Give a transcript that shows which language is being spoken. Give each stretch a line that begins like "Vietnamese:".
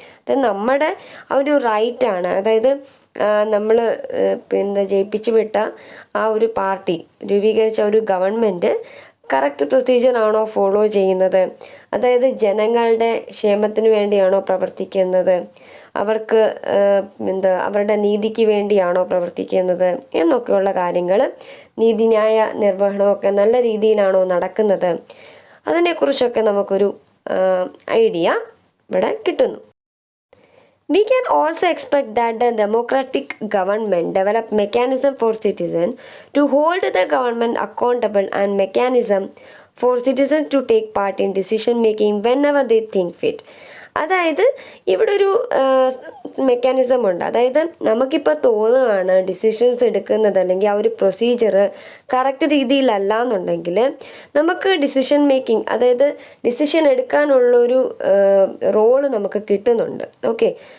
Malayalam: അത് നമ്മുടെ ആ ഒരു റൈറ്റാണ്. അതായത് നമ്മൾ ജയിപ്പിച്ചു വിട്ട ആ ഒരു പാർട്ടി, രൂപീകരിച്ച ഒരു ഗവൺമെൻറ് കറക്റ്റ് പ്രൊസീജിയറാണോ ഫോളോ ചെയ്യുന്നത്, അതായത് ജനങ്ങളുടെ ക്ഷേമത്തിന് വേണ്ടിയാണോ പ്രവർത്തിക്കുന്നത്, അവർക്ക് അവരുടെ നീതിക്ക് വേണ്ടിയാണോ പ്രവർത്തിക്കുന്നത് എന്നൊക്കെയുള്ള കാര്യങ്ങൾ, നീതിന്യായ നിർവഹണമൊക്കെ നല്ല രീതിയിലാണോ നടക്കുന്നത്, അതിനെക്കുറിച്ചൊക്കെ നമുക്കൊരു ഐഡിയ ഇവിടെ കിട്ടുന്നു.
English: We can also expect that the democratic government develop mechanism for citizens to hold the government accountable and mechanism for citizens to take part in decision making whenever they think fit.
Malayalam: അതായത് ഇവിടെ ഒരു mechanism ഉണ്ട്. അതായത് നമുക്കിപ്പോൾ തോന്നുകയാണ് decisions എടുക്കുന്നത് അല്ലെങ്കിൽ ആ ഒരു പ്രൊസീജിയർ കറക്റ്റ് രീതിയിലല്ല എന്നുണ്ടെങ്കിൽ നമുക്ക് ഡിസിഷൻ മേക്കിംഗ്, അതായത് ഡിസിഷൻ എടുക്കാനുള്ളൊരു റോള് നമുക്ക് കിട്ടുന്നുണ്ട്. ഓക്കെ.